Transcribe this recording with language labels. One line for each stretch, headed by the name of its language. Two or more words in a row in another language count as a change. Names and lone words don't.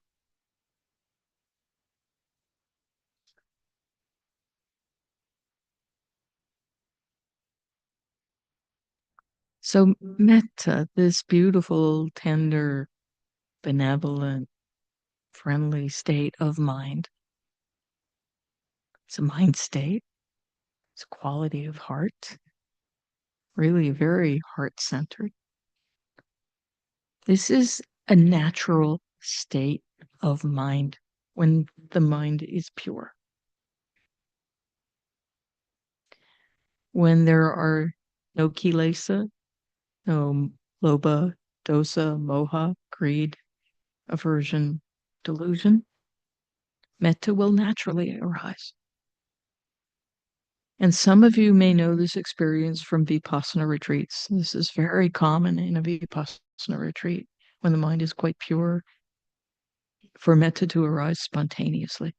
English: So, metta, this beautiful, tender, benevolent, friendly state of mind, it's a mind state, it's a quality of heart, really very heart centered. This is a natural state of mind when the mind is pure. When there are no kilesa, no
Pali: lobha, dosa, moha,
English: greed, aversion, delusion, metta will naturally arise. And some of you may know this experience from Vipassana retreats. This is very common in a Vipassana retreat when the mind is quite pure, for metta to arise spontaneously.